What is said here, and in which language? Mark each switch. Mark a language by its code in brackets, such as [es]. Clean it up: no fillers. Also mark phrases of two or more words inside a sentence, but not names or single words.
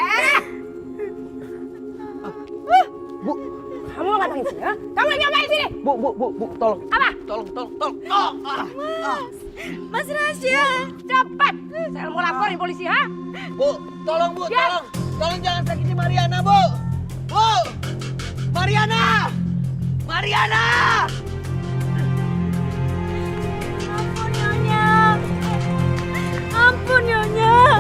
[id] Bu, Kamu mau ngapain sini? Ha? Kamu lagi ngapain sini? Bu, tolong. Apa? Tolong. Mas Rasya, cepat. Saya mau laporin polisi, ha? Bu, tolong Bu, Ya. tolong jangan sakiti Mariana, Bu. Bu, Mariana, Mariana. Ampun, nyonya. Ampun, nyonya.